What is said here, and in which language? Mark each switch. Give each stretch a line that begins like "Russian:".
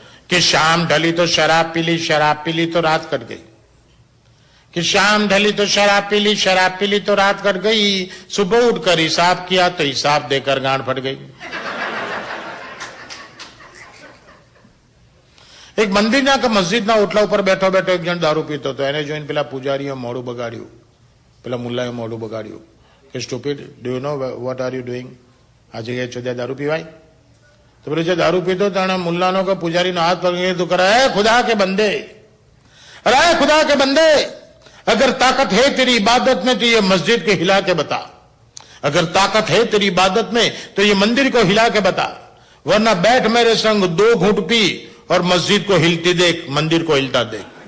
Hindi: कि शाम ढली तो शराब पी ली, शराब पी ली तो रात कट गई. कि शाम ढली तो शराब पी ली, शराब पी ली तो रात कट गई. सुबह उठकर हिसाब किया तो हिसाब देकर गांठ फट गई.
Gujarati: एक મંદિરના કે મસ્જિદના ઓટલા ઉપર બેઠો બેઠો એક જણ દારૂ પીતો હતો. એને જોઈને પેલા પૂજારીએ મોઢું બગાડ્યું, પેલા મુલ્લાએ મોઢું બગાડ્યું કે
English: Stupid, do you know what are you doing?
Gujarati: આ જગ્યાએ ચોદ્યા દારૂ પીવાય?
Hindi: तो बोले
Gujarati: जो दारू पीतो तो मुल्लानो को
Hindi: पुजारी ने हाथ पकड़ तो करा है खुदा के बंदे, अरे खुदा के बंदे, अगर ताकत है तेरी इबादत में तो ये मस्जिद को हिला के बता, अगर ताकत है तेरी इबादत में तो ये मंदिर को हिला के बता, वरना बैठ मेरे संग 2 घूंट पी और मस्जिद को हिलती देख, मंदिर को हिलता देख.